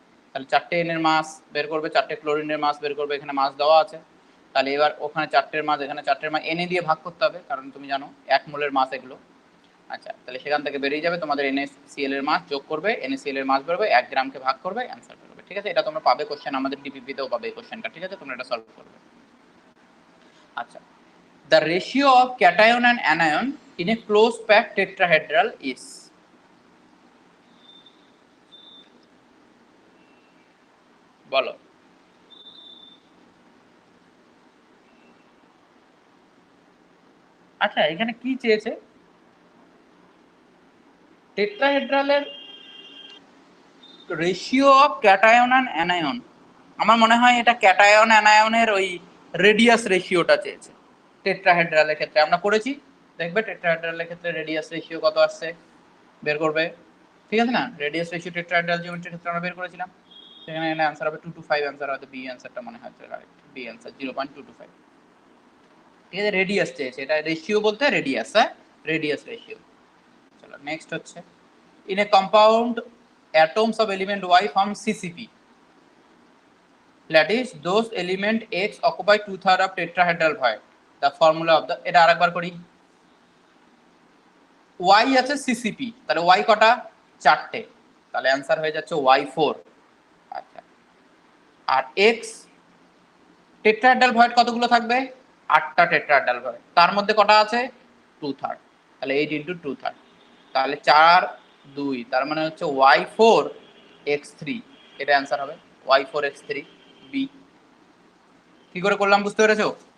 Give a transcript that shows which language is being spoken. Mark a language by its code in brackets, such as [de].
[bn] তাহলে 4টে Na এর মাস বের করবে, 4টে ক্লোরিনের মাস বের করবে, এখানে মাস দেওয়া আছে। তাহলে এবার ওখানে 4টের মাস, এখানে 4টের মাস Na দিয়ে ভাগ করতে হবে, কারণ তুমি জানো 1 মোলের মাস এগুলো। আচ্ছা, তাহলে সেখান থেকে বেরিয়ে যাবে তোমাদের NaCl এর মাস, যোগ করবে, NaCl এর মাস বেরোবে, 1 গ্রামকে ভাগ করবে, অ্যান্সার বেরোবে। ঠিক আছে, এটা তোমরা পাবে কোশ্চেন, আমাদের ডিপিপি তেও পাবে এই কোশ্চেনটা। ঠিক আছে, তোমরা এটা সলভ করবে। [en] আচ্ছা, the ratio of cation and anion in a close packed tetrahedral is? [bn] বলো। আচ্ছা এখানে কি চেয়েছে, টেট্রাহেড্রালের ratio of cation and anion. আমার মনে হয় এটা ক্যাটায়ন অ্যানায়নের ওই রেডিয়াস রেশিওটা চেয়েছে। টেট্রাহেড্রালের ক্ষেত্রে আমরা করেছি, দেখবে টেট্রাহেড্রালের ক্ষেত্রে রেডিয়াস রেশিও কত আসছে বের করবে। ঠিক আছে না, রেডিয়াস রেশিও টেট্রাহেড্রাল জিওমেট্রির ক্ষেত্রে আমরা বের করেছিলাম। সেখানে এখানে অ্যান্সার হবে 225, অ্যান্সার হয়তো বি অ্যান্সারটা মনে হয় রাইট, বি অ্যান্সার 0.225। ঠিক আছে, রেডিয়াস চেয়েছে, এটা রেশিও বলতে রেডিয়াস, হ্যাঁ রেডিয়াস রেশিও। চলো নেক্সট হচ্ছে, [en] in a compound atoms of element Y form CCP, that is those element X occupy 2/3 of tetrahedral void, the formula of the, [bn] এটা আরেকবার করি। Y আছে CCP, তাহলে Y কটা, 4টে, তাহলে অ্যান্সার হয়ে যাচ্ছে Y4। আচ্ছা, আর X টেট্রাহেড্রাল ভয়েড কতগুলো থাকবে, 8টা টেট্রাহেড্রাল ভয়েড, তার মধ্যে কটা আছে 2/3, তাহলে 8 × 2/3, তাহলে 4 2, তার মানে হচ্ছে Y4 X3, এটা অ্যান্সার হবে Y4 X3 বি। কি করে করলাম বুঝতে পেরেছো?